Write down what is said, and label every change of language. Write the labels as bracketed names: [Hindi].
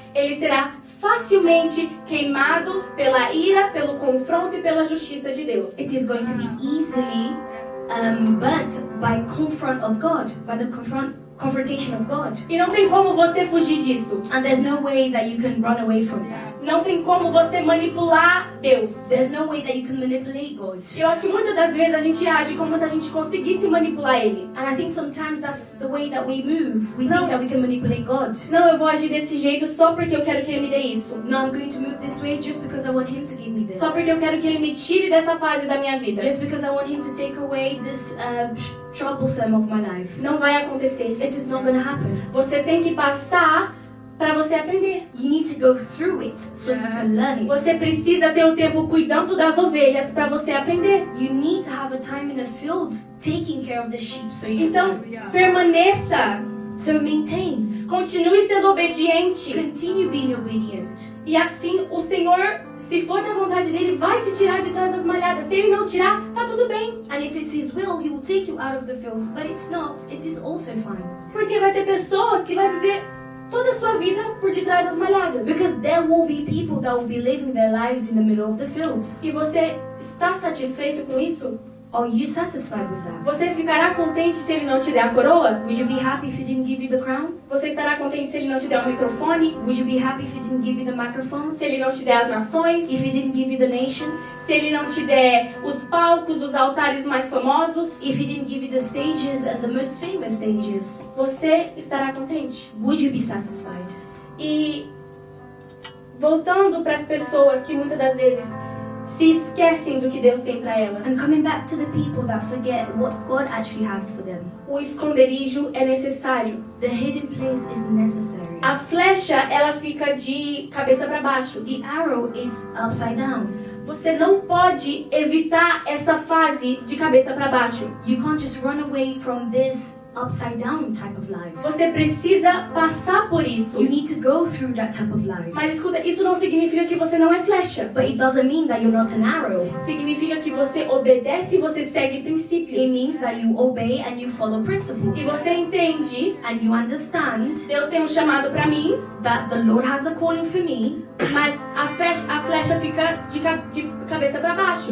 [Portuguese] ele será facilmente queimado pela ira, pelo confronto e pela justiça de Deus. [English] it is going to be easily burnt by confront of God, by the confrontation of God. [Portuguese] E não tem como você fugir disso. [English] And there's no way that you can run away from that. [Portuguese] Não tem como você manipular Deus. [English] There's no way that you can manipulate God. [Portuguese] Eu acho que muitas das vezes a gente age como se a gente conseguisse manipular Ele. [English] And I think sometimes that's the way that we move. We No. think that we can manipulate God. [Portuguese] Não, eu vou agir desse jeito só porque eu quero que Ele me dê isso. [English] No, I'm going to move this way just because I want Him to give me this. [Portuguese] Só porque eu quero que Ele me tire dessa fase da minha vida. [English] Just because I want Him to take away this troublesome of my life. [Portuguese] Não vai acontecer. [English] It is not going to happen. [Portuguese] Você tem que passar para você aprender. [English] You need to go through it so you can learn it. [Portuguese] Você precisa ter o tempo cuidando das ovelhas para você aprender. [English] You need to have a time in the field taking care of the sheep so you [Portuguese] Então, [English] can [Portuguese] permaneça. [English] So maintain. [Portuguese] Continue sendo obediente. [English] Continue being obedient. [Portuguese] E assim, o Senhor, se for da vontade dele, vai te tirar de trás das malhadas. Se Ele não tirar, tá tudo bem. [English] And if it's His will, He will take you out of the fields. But it's not. It is also fine. [Portuguese] Porque vai ter pessoas que vai viver toda a sua vida por detrás das malhadas. [English] Because there will be people that will be living their lives in the middle of the fields. [Portuguese] E você está satisfeito com isso? [English] Are you satisfied with that? [Portuguese] Você ficará contente se Ele não te der a coroa? [English] Would you be happy if He didn't give you the crown? [Portuguese] Você estará contente se Ele não te der o microfone? [English] Would you be happy if He didn't give you the microphone? [Portuguese] Se Ele não te der as nações? [English] If He didn't give you the nations? [Portuguese] Se Ele não te der os palcos, os altares mais famosos? [English] If He didn't give you the stages and the most famous stages? [Portuguese] Você estará contente? [English] Would you be satisfied? [Portuguese] E voltando para as pessoas que muitas das vezes se esquecem do que Deus tem para elas. [English] And coming back to the people that forget what God actually has for them. [Portuguese] O esconderijo é necessário. [English] The hidden place is necessary. [Portuguese] A flecha, ela fica de cabeça para baixo. [English] The arrow is upside down. [Portuguese] Você não pode evitar essa fase de cabeça para baixo. [English] You can't just run away from this upside down type of life. [Portuguese] Você precisa passar por isso. [English] You need to go through that type of life. [Portuguese] Mas escuta, isso não significa que você não é flecha. [English] But it doesn't mean that you're not an arrow. [Portuguese] Significa que você obedece e você segue princípios. [English] It means that you obey and you follow principles. [Portuguese] E você entende, [English] And you understand [Portuguese] Deus tem um chamado para mim, [English] that the Lord has a calling for me, [Portuguese] mas a flecha fica de cabeça para baixo.